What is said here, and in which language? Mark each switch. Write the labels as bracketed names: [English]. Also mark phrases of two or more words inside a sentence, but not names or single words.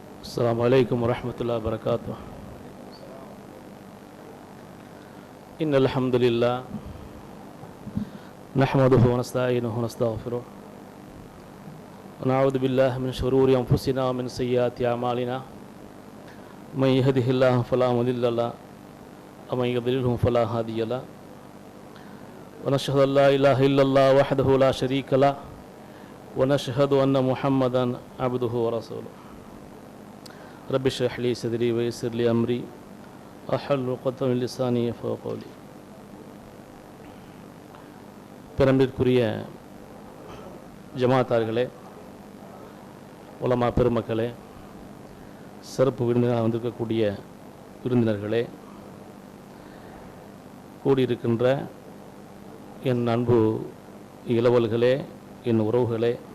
[Arabic] السلام عليكم ورحمة الله وبركاته. إن الحمد لله نحمده ونستعينه ونستغفره ونعوذ بالله من شرور أنفسنا ومن سيئات أعمالنا من يهده الله فلا مضل له ومن يضلله فلا هادي له ونشهد أن لا إله إلا الله وحده لا شريك له ونشهد أن محمدا عبده ورسوله. رب اشرح لي صدري ويسر لي أمري واحلل عقدة من لساني يفقهوا قولي. [Tamil] பெருமைக்குரிய ஜமாத்தார்களே, உலமா பெருமக்களே, சிறப்பு விருந்தினராக வந்திருக்கக்கூடிய விருந்தினர்களே, கூடியிருக்கின்ற என் அன்பு இளவல்களே, என் உறவுகளே,